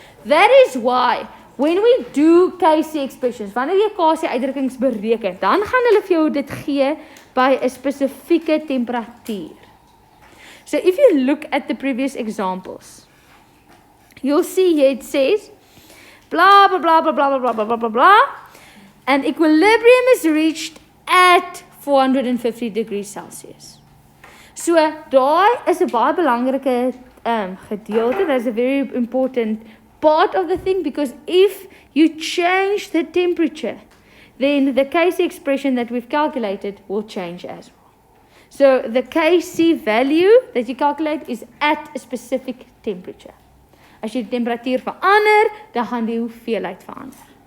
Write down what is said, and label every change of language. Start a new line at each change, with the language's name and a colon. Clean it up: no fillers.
English: That is why when we do Kc expressions,
Afrikaans: wanneer jy Kc uitdrukkings bereken, dan gaan hulle vir jou dit gee by 'n spesifieke temperatuur.
English: So if you look at the previous examples, you'll see here it says blah blah blah blah blah blah blah blah blah blah, and equilibrium is reached at 450 degrees Celsius.
Afrikaans: So daai is 'n baie belangrike gedeelte.
English: That's a very important part of the thing, because if you change the temperature, then the Kc expression that we've calculated will change as well. So the Kc value that you calculate is at a specific temperature.
Afrikaans: As jy die temperatuur verander, dan gaan die hoeveelheid verander.